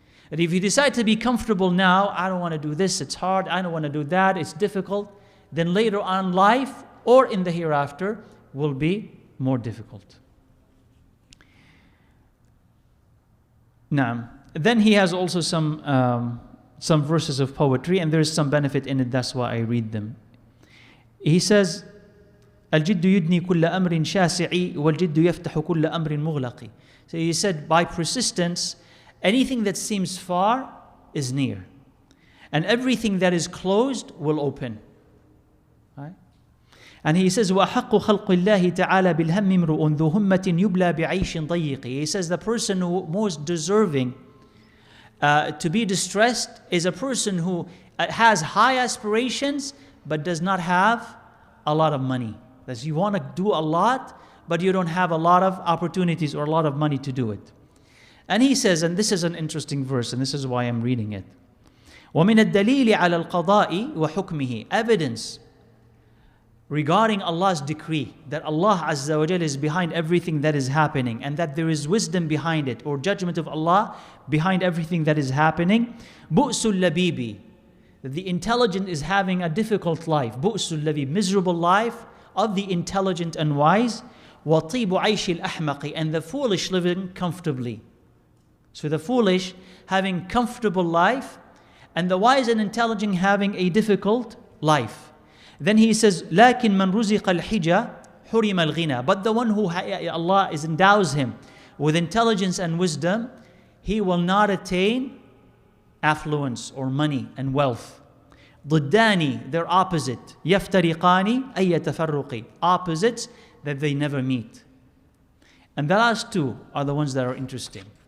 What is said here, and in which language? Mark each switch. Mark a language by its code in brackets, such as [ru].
[en] And if you decide to be comfortable now, I don't want to do this, it's hard, I don't want to do that, it's difficult, then later on in life or in the hereafter will be more difficult. Now, then he has also some verses of poetry, and there is some benefit in it, that's why I read them. He says, [ar] الجد يدني كل أمر شاسع والجد يفتح كل أمر مغلق. [en] So he said, by persistence, anything that seems far is near, and everything that is closed will open. Right? And he says, [ar] وَأَحَقُّ خَلْقِ اللَّهِ تَعَالَى بِالْهَمِّ امْرُؤٌ ذُو هُمَّةٍ يُبْلَى بِعَيْشٍ ضَيِّقٍ. [en] He says the person who most deserving to be distressed is a person who has high aspirations but does not have a lot of money. That you want to do a lot, but you don't have a lot of opportunities or a lot of money to do it. And he says, and this is an interesting verse, and this is why I'm reading it. [ar] وَمِنَ الدَّلِيلِ عَلَى الْقَضَاءِ وَحُكْمِهِ. [en] Evidence regarding Allah's decree, that Allah Azza wa Jal is behind everything that is happening, and that there is wisdom behind it, or judgment of Allah behind everything that is happening. [ar] بُؤْسُ اللَّبِيبِ. [en] That the intelligent is having a difficult life. [ar] بُؤْسُ اللَّبِيبِ. [en] Miserable life of the intelligent and wise. [ar] وَطِيبُ عَيْشِ الْأَحْمَقِ. [en] And the foolish living comfortably. So the foolish having comfortable life, and the wise and intelligent having a difficult life. Then he says, [ar] لَكِنْ مَنْ رُزِقَ الْحِجَةِ حُرِمَ الْغِنَى. [en] But the one who Allah endows him with intelligence and wisdom, he will not attain affluence or money and wealth. [ar] ضدان, [en] they're opposite. [ar] يفترقان أي يتفرق. [en] Opposites that they never meet. And the last two are the ones that are interesting.